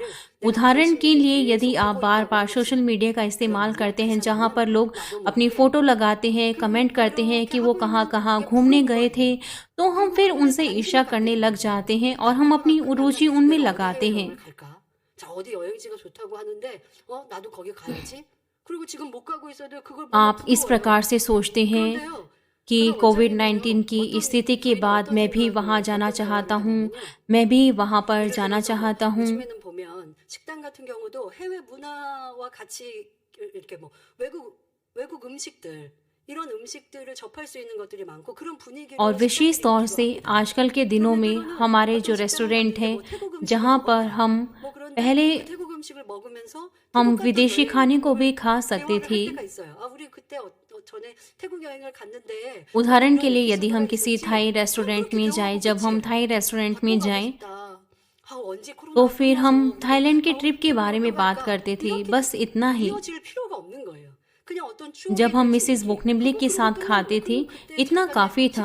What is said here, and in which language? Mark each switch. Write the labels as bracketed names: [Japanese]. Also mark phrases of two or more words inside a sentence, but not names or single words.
[Hindi] उदाहरण के लिए, यदि आप बार बार [English] social media [Hindi] का इस्तेमाल करते हैं, जहां पर लोग अपनी फोटो लगाते हैं, कमेंट करते हैं कि वो कहां कहां घूमने गए थे, तो हम फिर उनसे ईर्ष्या करने लग जाते हैं और हम अपनी रुचि उनमें लगाते हैं। आप इस प्रकार से सोचते हैं कि कोविड-19 की स्थिति के बाद मैं भी वहां जाना चाहता हूं, मैं भी वहां पर जाना चाहता हूं। [Korean] 요즘에는 보면 식당 같은 경우도 해외 문화와 같이 이렇게 뭐 외국 음식들 이런 음식들을 접할 수 있는 것들이 많고 그런 분위기로 [Hindi] और विशेष तौर से आजकल के दिनों में हमारे जो रेस्टोरेंट हैं, जहां पर हम पहले [Korean] 태국 음식을 먹으면서 [Hindi] हम विदेशी खाने को भी खा सकते थे। [Korean] 때가 있어요. 우리 그때 전에 태국 여행을 갔는데 [Hindi] उदाहरण के लिए, यदि हम किसी [English] Thai restaurant [Hindi] में जाएं, जब हम [English] Thai restaurant [Hindi] में जाएं, तो फिर हम थाईलैंड के ट्रिप के बारे में बात करते थे, बस इतना ही। जब हम मिसेस बुकनिबली के साथ खाते थे, इतना काफी था।